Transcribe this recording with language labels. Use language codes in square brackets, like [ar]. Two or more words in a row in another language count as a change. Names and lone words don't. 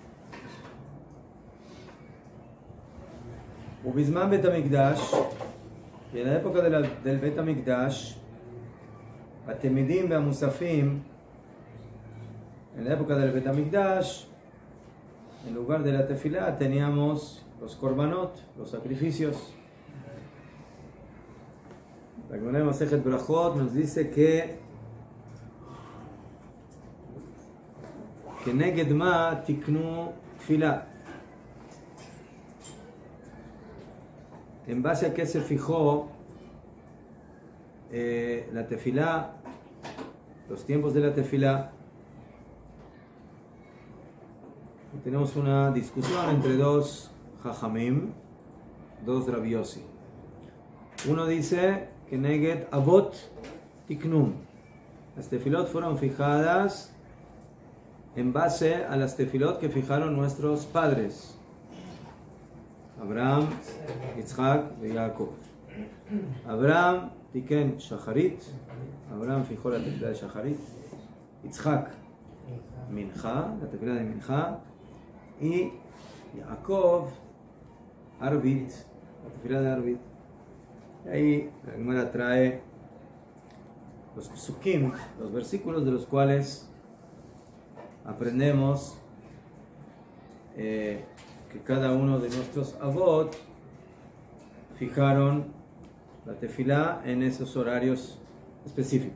[he] ובזמן בית המקדש, [es] y en la época del Bet HaMikdash, [he] התמידים במוספים, [es] en la época del Bet HaMikdash, en lugar de la tefilá teníamos los korbanot, los sacrificios. La Gemara Masejet Brachot nos dice que [he] נגד מה תקנו תפילה. [es] En base a qué se fijó la tefilá, los tiempos de la tefilá. Tenemos una discusión entre dos jajamim, dos rabiosi. Uno dice que [he] נגד אבות תקנום. [es] Las tefilot fueron fijadas en base a las tefilot que fijaron nuestros padres, Abraham, Yitzhak y Jacob. [he] אברהם תיקן שחרית. [es] Abraham fijó la tefilá de shacharit. [he] יצחק מנחה, [es] la tefilá de mincha. Y Jacob Arvit, la tefilá de Arvit. Y ahí la Gemara trae los psukim, los versículos de los cuales aprendemos que cada uno de nuestros avot fijaron la tefilá en esos horarios específicos.